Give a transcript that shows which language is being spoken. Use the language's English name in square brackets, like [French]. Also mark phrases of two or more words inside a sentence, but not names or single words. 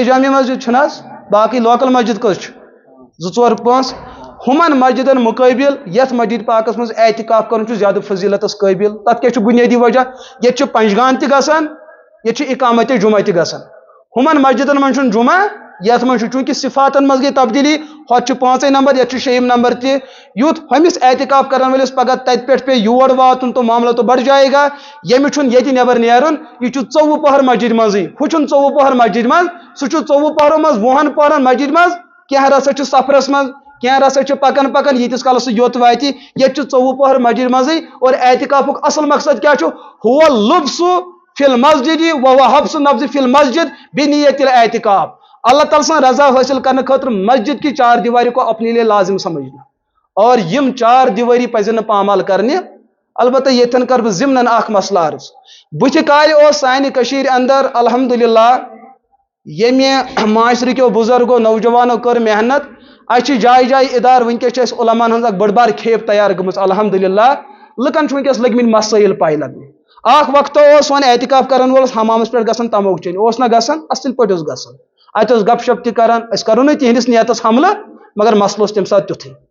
[Kashmiri] جامع مسجد چھُنہٕ حظ باقٕے لوکل مسجد کٔژ چھِ 2 4 5 ہُمن مسجدن مقٲبل یتھ مسجد پاکس منٛز اعتکاف کرُن چھُ زیادٕ فضیلتس قٲبل تتھ کیٛاہ چھُ بنیٲدی وجہ ییٚتہِ چھُ پنجگان تہِ گژھان ییٚتہِ چھُ اقامت جمعہ تہِ گژھان ہُمن مسجدن منٛز چھُنہٕ جمعہ یتھ منٛز چھُ چوٗنٛکہِ صفاتن منٛز گٔے تبدیلی ہوٚتہِ چھُ 5 نمبر یتھ چھُ 6 نمبر تہِ یُتھ ہُمِس اعتکاف کرن وٲلِس پگہہ تتہِ پٮ۪ٹھ پیٚیہِ یور واتُن [Urdu] تو معاملہ تو بڑھ جائے گا [Kashmiri] ییٚمِس چھُنہٕ ییٚتہِ نٮ۪بر نیرُن یہِ چھُ 24 پہر مسجد منٛزٕے ہُہ چھُنہٕ 24 پہر مسجد منٛز سُہ چھُ 24 پہرو منٛز 20 پہرن مسجد منٛز کینٛہہ رسا چھُ سفرس منٛز کینٛہہ رسا چھُ پکان پکان ییٖتِس کالس سُہ یوٚت واتہِ ییٚتہِ چھُ 24 پہر مسجد منٛزٕے اور اعتکافُک اصل مقصد کیٛاہ چھُ [Arabic] ہُو لُبسُ فی المسجد وهو حبس النفس فی المسجد بنیت الاعتکاف [Kashmiri] اللہ تعالیٰ سن رضا حاصل کرنے خاطر [Urdu] مسجد کی 4 دیواری کو اپنے لیے لازم سمجھنا اور [Kashmiri] یم 4 دیواری پزن نہٕ پامال کرنہِ البتہ ییٚتٮ۪ن کر بہٕ ضمنن اکھ مسلہٕ عرض بُتھِ کالہِ اوس سانہِ کٔشیٖرِ اندر الحمدللہ ییٚمہِ معاشرٕ کیو بُزرگو نوجوانو کٔر محنت اَسہِ چھِ جایہِ جایہِ ادارٕ ونکیٚس چھِ اَسہِ علماہن ہٕنٛز اکھ بٔڑ بار کھیپ تیار گٔمٕژ الحمدللہ لُکن چھُ ونکیٚس لٔگمٕتۍ مسٲیل پاے لگنہِ اکھ وقتو اوس سون اعتکاف کرن وولس حمامس پٮ۪ٹھ گژھان تموک چیٚنہِ اوس نہ گژھان اصل پٲٹھۍ اوس گژھان اتہِ اوس گپ شپ تہِ کران أسۍ کرو نہٕ تِہنٛدِس نیتس حملہٕ مگر مسلہٕ اوس تمہِ ساتہٕ تیُتھُے